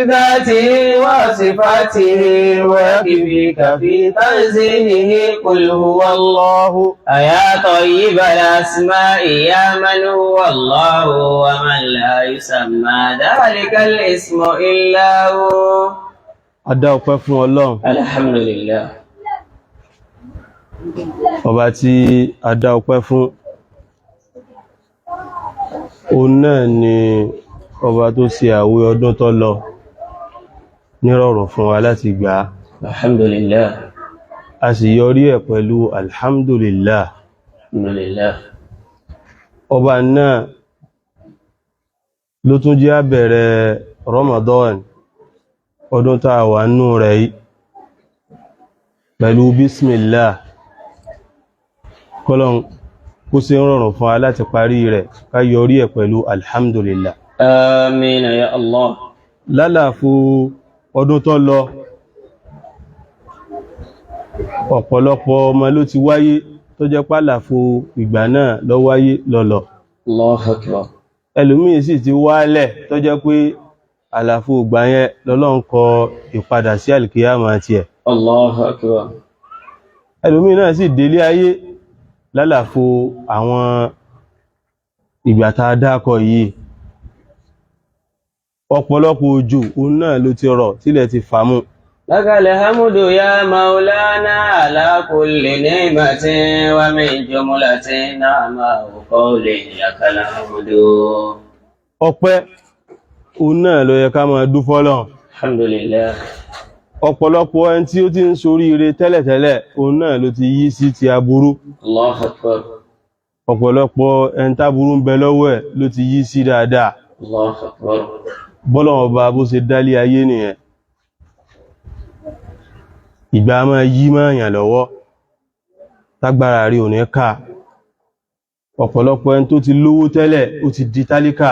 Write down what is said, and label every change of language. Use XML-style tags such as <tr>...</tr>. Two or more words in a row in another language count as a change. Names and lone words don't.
<ar>ذاته وصفاته ويكفيك في تنزيهه قل هو الله أيا طيب الأسماء يا من هو الله ومن لا يسمى ذلك الاسم إلا هو</ar> <yo>adá ọpẹ́ fún Ọlọ́run</yo> <ar>الحمد لله</ar> <yo>ọba tí adá ọpẹ́ fún òun náà ni ọba tó ṣe àwẹ̀ ọdún tó lọ nírọ̀rùn fún wa láti gbà</yo> <ar>الحمد لله</ar> <yo>a sì yọrí ẹ̀ pẹ̀lú alhamdulillah</yo> <ar>الحمد لله</ar> <yo>ọba náà ló tún jẹ́ á bẹ̀rẹ̀ Ramadan ọdún tá a wà nínú rẹ̀ yìí pẹ̀lú bismillah kọ́lọ̀n kó ṣe ń rọrùn fún wa láti parí rẹ̀ ká yọrí ẹ̀ pẹ̀lú alhamdulillah</yo> <ar>آمين يا الله</ar> <yo>lálàfo ọdún tó lọ ọ̀pọ̀lọpọ̀ ọmọ ló ti wáyé tó jẹ́ pálàfo ìgbà náà lọ wáyé lọ́lọ́</yo> <ar>الله أكبر</ar> <yo>ẹlòmíì sì ti wálẹ̀ tó jẹ́ pé àlàfo ìgbà yẹn lọ́lọ́run kọ ìpadà sí àlìkìyàmà tiẹ̀</yo> <ar>الله أكبر</ar> <yo>ẹlòmíì náà sì délé ayé lálàfo àwọn ìgbà tá a dákọ yìí ọ̀pọ̀lọpọ̀ òjò òun náà ló ti rọ̀ tílẹ̀ ti fàmú</yo> <ar>لك الحمد يا مولانا على كل نعمة ومن جملة نعمة وقول لك الحمد</ar> <yo>ọpẹ́ òun náà ló yẹ ká máa dú fọ́lọ́run</yo> <ar>الحمد لله</ar> <yo>ọ̀pọ̀lọpọ̀ ẹni tí ó ti ń soríire tẹ́lẹ̀tẹ́lẹ̀ òun náà ló ti yí sí ti aburú</yo> <ar>الله أكبر</ar> <yo>ọ̀pọ̀lọpọ̀ ẹni táburú ń bẹ lọ́wọ́ ẹ̀ ló ti yí sí dáadáa</yo> <ar>الله أكبر</ar> <yo>bọ́lọ́run ọba bó ṣe dálé ayé nìyẹn ìgbà máa yí máa yàn lọ́wọ́ tágbára rí òní ká ọ̀pọ̀lọpọ̀ ẹni tó ti lówó tẹ́lẹ̀ ó ti di tálíkà</yo>